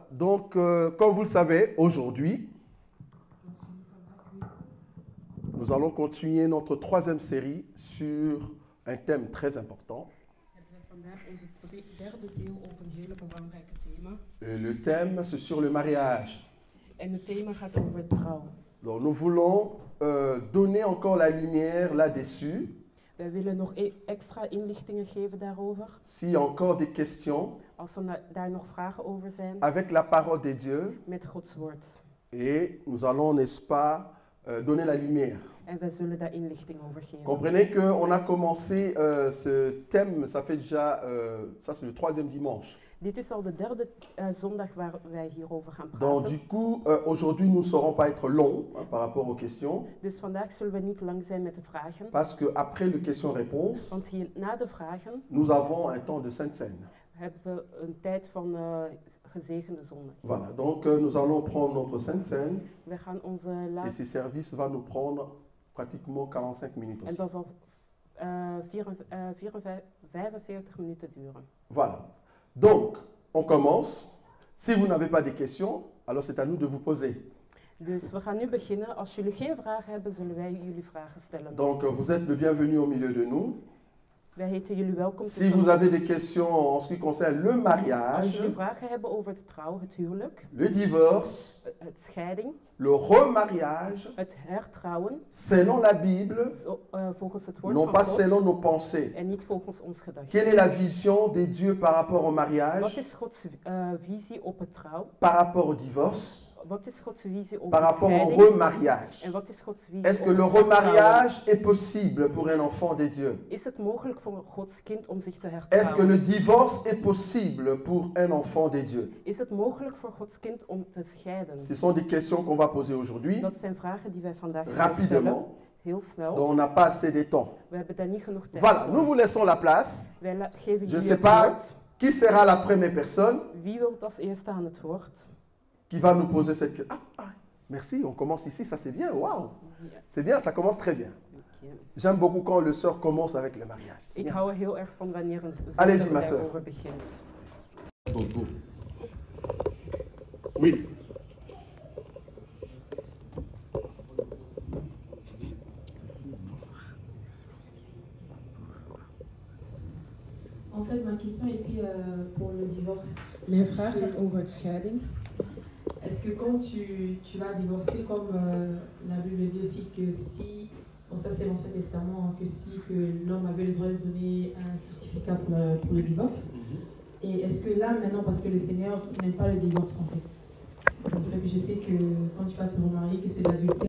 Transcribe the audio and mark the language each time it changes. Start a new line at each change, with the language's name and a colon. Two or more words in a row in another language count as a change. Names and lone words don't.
French: Donc, comme vous le savez, aujourd'hui, nous allons continuer notre troisième série sur un thème très important. Et le thème, c'est sur le mariage. Donc, nous voulons donner encore la lumière là-dessus.
Dutch: Wij willen nog extra inlichtingen geven daarover.
French: S'il y a encore des questions,
Dutch: Als er daar nog vragen over zijn,
French: avec la parole de Dieu,
Dutch: met Gods woord.
French: et nous allons, n'est-ce pas, donner la lumière.
Dutch: En wij zullen daar inlichting over geven.
French: Comprenez qu'on a commencé ce thème, ça fait déjà, ça c'est le troisième dimanche.
Dutch: Dit is al de derde zondag waar wij hierover gaan
French: Donc
Dutch: praten.
French: du coup, aujourd'hui nous ne saurons pas être longs par rapport aux questions,
Dutch: Dus vandaag zullen we niet lang zijn met de vragen.
French: parce qu'après le question-réponse,
Dutch: Want na de vragen
French: nous avons un temps de Sainte Seine.
Dutch: hebben we een tijd van gezegende zondag.
French: Voilà, donc nous allons prendre notre Sainte Seine,
Dutch: We gaan onze
French: et
Dutch: laatste...
French: ce service va nous prendre pratiquement 45 minutes
Dutch: En
French: aussi.
Dutch: dat zal 45 minuten duren.
French: Voilà. Donc, on commence. Si vous n'avez pas de questions, alors c'est à nous de vous poser.
Dutch: Dus we gaan nu beginnen. Als jullie geen vragen hebben, zullen wij jullie vragen stellen.
French: Donc, vous êtes le bienvenu au milieu de nous.
Dutch: Wij heten jullie welkom
French: Si
Dutch: tussen
French: vous avez
Dutch: ons.
French: des questions en ce qui concerne le
Dutch: Als
French: mariage,
Dutch: jullie vragen hebben over de trouw, het huwelijk,
French: le divorce,
Dutch: het scheiding,
French: le remariage,
Dutch: het hertrouwen,
French: selon la Bible,
Dutch: volgens het woord
French: non
Dutch: van
French: pas
Dutch: God
French: selon nos pensées.
Dutch: en niet volgens ons gedacht.
French: Quelle est la vision de Dieu par rapport au
Dutch: Wat
French: mariage,
Dutch: is Gods visie op het trouw?
French: par rapport au divorce,
Dutch: Wat is Gods visie op
French: par
Dutch: het
French: rapport au
Dutch: scheiding?
French: remariage?
Dutch: En wat is Gods visie
French: Est-ce que
Dutch: op
French: le
Dutch: het hertrouwen?
French: remariage est possible pour un enfant de Dieu?
Dutch: Is het mogelijk voor Gods kind om zich te
French: Est-ce que
Dutch: hertrouwen?
French: le divorce est possible pour un enfant de Dieu?
Dutch: Is het mogelijk voor Gods kind om te scheiden?
French: Ce sont des questions qu'on va poser aujourd'hui,
Dutch: Dat zijn vragen die wij vandaag zullen stellen.
French: rapidement,
Dutch: Heel snel.
French: dont on n'a pas assez de temps.
Dutch: We hebben daar niet genoeg tijd
French: Voilà,
Dutch: voor.
French: nous vous laissons la place.
Dutch: Wij geven
French: Je
Dutch: jullie
French: sais
Dutch: het
French: pas
Dutch: woord.
French: qui sera la première personne
Dutch: Wie wil als eerste aan het woord?
French: qui va nous poser cette question. Merci, on commence ici, ça c'est bien, waouh.
Dutch: Ja,
French: C'est bien, ça commence très bien.
Dutch: dank je.
French: J'aime beaucoup quand le sœur commence avec le mariage. C'est
Dutch: Ik
French: bien
Dutch: hou
French: ça.
Dutch: er heel erg van wanneer een
French: Allez-y,
Dutch: zuster
French: ma sœur.
Dutch: daarover begint.
French: Oui. En fait, ma question était pour le divorce.
Dutch: Mijn vraag gaat over het scheiding.
French: Est-ce que quand tu vas divorcer, comme la Bible dit aussi que si, bon ça c'est l'Ancien Testament, que si que l'homme avait le droit de donner un certificat pour le divorce, et est-ce que là maintenant, parce que le Seigneur n'aime pas le divorce en fait, donc ça que je sais que quand tu vas te remarier, que c'est de l'adultère.